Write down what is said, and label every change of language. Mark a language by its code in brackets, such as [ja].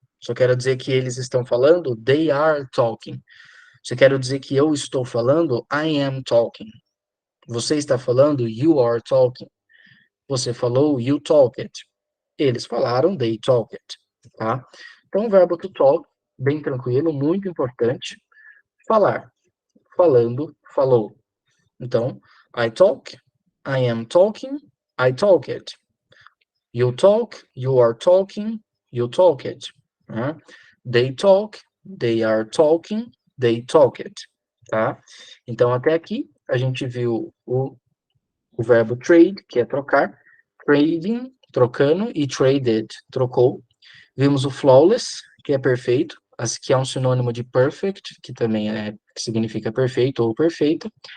[pt] Se eu quero dizer que eles estão falando, [en] they are talking. [pt] Se eu quero dizer que eu estou falando, [en] I am talking. [pt] Você está falando, [en] you are talking. [pt] Você falou, [en] you talked. [pt] Eles falaram, [en] they talked, [pt] tá? Então, o verbo to talk, bem tranquilo, muito importante. Falar. falando, falou. Então, [en] I talk, I am talking, I talk it. You talk, you are talking, you talk it. [pt] Né? [en] They talk, they are talking, they talk it. [pt] Tá? Então, até aqui, a gente viu o verbo trade, que é trocar, trading, trocando, e traded, trocou. Vimos o flawless, que é perfeito, que é um sinônimo de perfect, que também que significa perfeito ou perfeita.